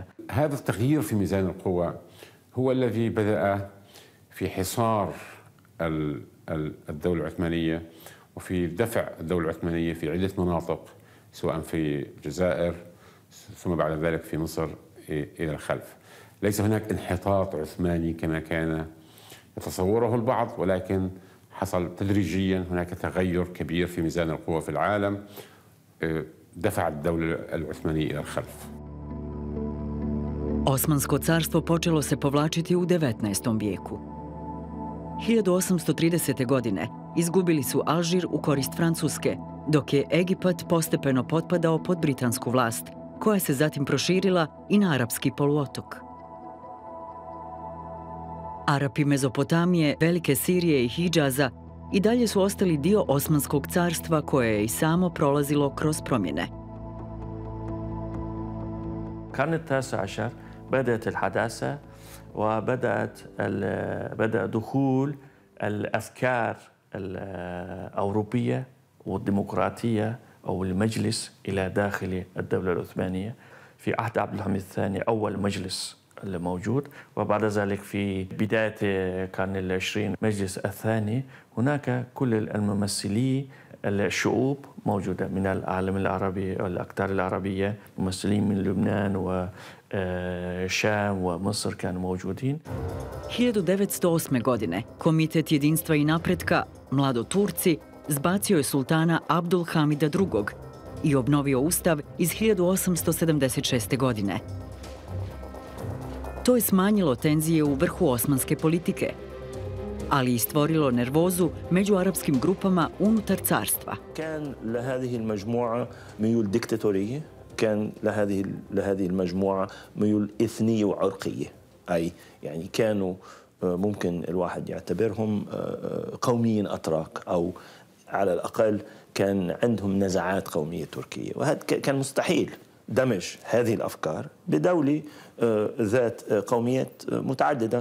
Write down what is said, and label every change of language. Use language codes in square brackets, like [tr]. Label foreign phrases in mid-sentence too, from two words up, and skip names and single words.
[ar] هذا التغيير في ميزان القوى هو الذي بدأ في حصار الدولة العثمانية وفي دفع الدولة العثمانية في عدة مناطق سواء في الجزائر ثم بعد ذلك في مصر إلى الخلف. ليس هناك انحطاط عثماني كما كان يتصوره البعض، ولكن حصل تدريجيا هناك تغير كبير في ميزان القوى في العالم دفع الدولة العثمانية إلى الخلف. [bs] Osmansko carstvo počelo se povlačiti u 19. vijeku. 1830. godine izgubili su Alžir u korist Francuske, dok je Egipat postepeno potpadao pod britansku vlast, koja se zatim proširila i na arapski poluotok. Arapi Mezopotamije, Velike Sirije i Hidžaza i dalje su ostali dio Osmanskog carstva koje je i samo prolazilo kroz promjene. [ar] القرن التاسع عشر بدأت الحداثة وبدأ دخول الأفكار الأوروبية والديمقراطية أو المجلس إلى داخل الدولة العثمانية. في عهد عبد الحميد الثاني أول مجلس اللي موجود، وبعد ذلك في بداية القرن العشرين مجلس الثاني. هناك كل الممثلي الشعوب موجودة من العالم العربي والأقطار العربية، ممثلين من لبنان وشام ومصر كانوا موجودين. [bs] 1908. godine Komitet jedinstva i napretka, mladoturci, zbacio je sultana Abdul Hamida II. I obnovio ustav iz 1876. godine. To je smanjilo tenzije u vrhu osmanske politike, ali i stvorilo nervozu među arapskim grupama unutar carstva. [ar] كان لهذه المجموعة ميول ديكتاتورية، كان لهذه المجموعة ميول إثنية وعرقية، أي يعني كانوا ممكن الواحد يعتبرهم قوميين أتراك، أو على الأقل كان عندهم نزعات قومية تركية، وهذا كان مستحيل دمج هذه الأفكار بدولة ذات قوميات متعددة.